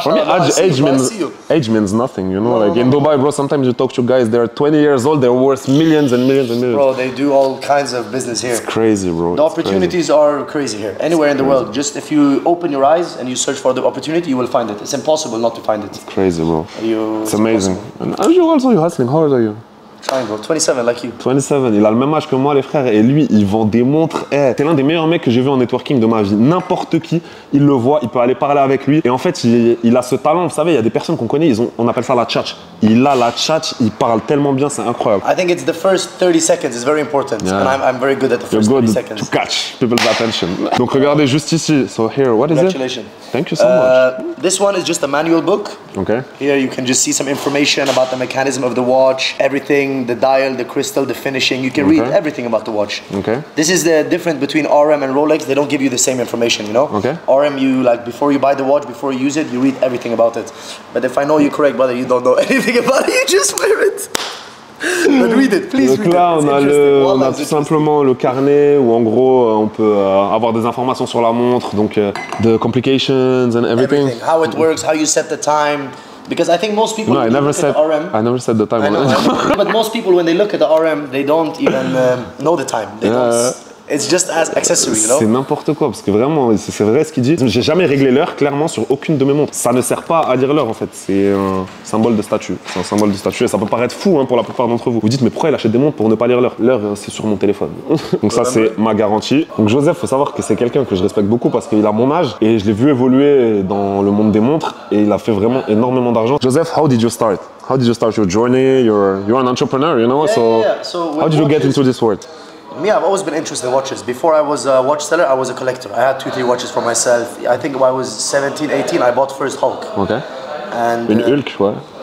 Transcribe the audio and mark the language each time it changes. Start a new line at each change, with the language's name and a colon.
English: For me, age means nothing, you know. Like in Dubai, bro, sometimes you talk to guys, they're 20 years old, they're worth millions and millions and millions. Bro, they do all kinds of business here. It's crazy, bro. The opportunities are crazy here. Anywhere in the world, just if you open your eyes and you search for the opportunity, you will find it. It's impossible not to find it. Crazy, bro. It's amazing. And you also you hustling. How old are you? Trying, bro. 27, like you.
French: 27, il a le même âge que moi, les frères, et lui, il vend des montres. C'est l'un des meilleurs mecs que j'ai vu en networking de ma vie. N'importe qui, il le voit, il peut aller parler avec lui. Et en fait, il a ce talent. Vous savez, il y a des personnes qu'on connaît, on appelle ça la tchatch. Il a la tchatch, il parle tellement bien, c'est incroyable.
English: I think it's the first 30 seconds is very important. Yeah. And I'm very good at the first 30 seconds. To catch people's attention.
French: Donc regardez juste ici.
English: So here, what is it? Congratulations. Thank you so much. This one is just a manual book. Okay. Here you can just see some information about the mechanism of the watch, everything, the dial, the crystal, the finishing. You can read everything about the watch. Okay. This is the difference between RM and Rolex. They don't give you the same information, you know? Okay. RM, you like before you buy the watch, before you use it, you read everything about it. But if I know you correct, brother, you don't know anything about it, you just wear it. But read it, please read it.
French: Donc là, on a tout simplement le carnet où en gros on peut avoir des informations sur la montre, donc
English: the complications and everything. How it works, how you set the time. Because I think most people. No, I never said the time. I know. But most people, when they look at the RM, they don't even know the time. They don't. It's just as accessory, you know.
French: C'est n'importe quoi, parce que vraiment, c'est vrai ce qu'il dit. J'ai jamais réglé l'heure clairement sur aucune de mes montres. Ça ne sert pas à lire l'heure en fait. C'est un symbole de statut. C'est un symbole de statut et ça peut paraître fou pour la plupart d'entre vous. Vous dites mais pourquoi il achète des montres pour ne pas lire l'heure? L'heure c'est sur mon téléphone. Donc ça c'est ma garantie. Donc Joseph, faut savoir que c'est quelqu'un que je respecte beaucoup parce qu'il a mon âge et je l'ai vu évoluer dans le monde des montres et il a fait vraiment énormément d'argent.
English: Joseph, how did you start? How did you start your journey? You're an entrepreneur, you know. So how did you get into this world? Me, I've always been interested in watches. Before I was a watch seller, I was a collector. I had 2-3 watches for myself. I think when I was 17, 18, I bought first Hulk. Okay. And
French: Hulk, ouais.